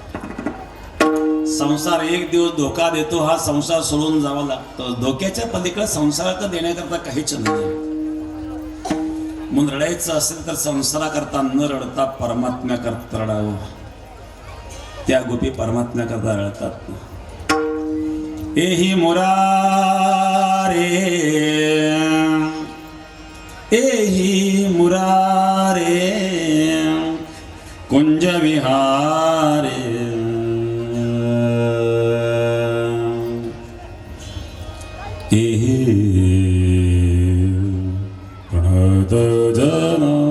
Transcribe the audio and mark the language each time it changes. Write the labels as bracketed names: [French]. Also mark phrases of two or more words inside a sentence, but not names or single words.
[Marathi] संसार एक दिवस धोका देतो. हा संसार सोडून जावा लागतो. धोक्याच्या पलीकडे संसारात देण्याकरता काहीच नाही. म्हणून रडायचं असेल तर संसाराकरता न रडता परमात्म्याकरता रडावं. त्या गोपी परमात्म्याकरता रडतात. [Sanskrit] एही मुरारे एही मुरारे कुंज विहारे एही प्रणत जना